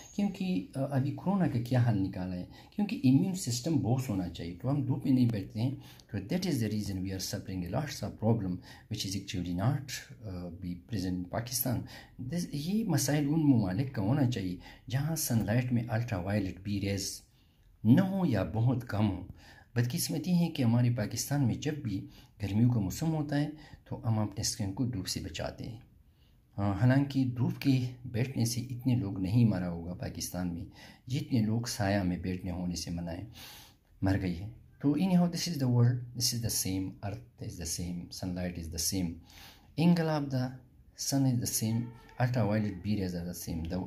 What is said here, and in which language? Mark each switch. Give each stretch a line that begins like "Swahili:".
Urdu: کیونکہ ابھی کرونا کا کیا حل نکالا ہے، کیونکہ امیون سسٹم بہت ہونا چاہیے، تو ہم دھوپ میں نہیں بیٹھتے ہیں.
English: تو that is the reason we are suffering lots of problem which is actually not be present in Pakistan.
Urdu: یہ مسائل ان ممالک کا ہونا چاہیے جہاں سن لائٹ میں الٹرا وائلٹ بی ریز نہ ہو یا بہت کم ہو. بدقسمتی ہے کہ ہمارے پاکستان میں جب بھی گرمیوں کا موسم ہوتا ہے تو ہم اپنے سکن کو دھوپ سے بچاتے ہیں. حالانکہ دھوپ کے بیٹھنے سے اتنے لوگ نہیں مرا ہوگا پاکستان میں جتنے لوگ سایہ میں بیٹھنے ہونے سے مر گئی ہے.
English: So anyhow, this is the world, this is the same, earth is the same, sunlight is the same, angle of the sun is the same, ultraviolet B rays are the same.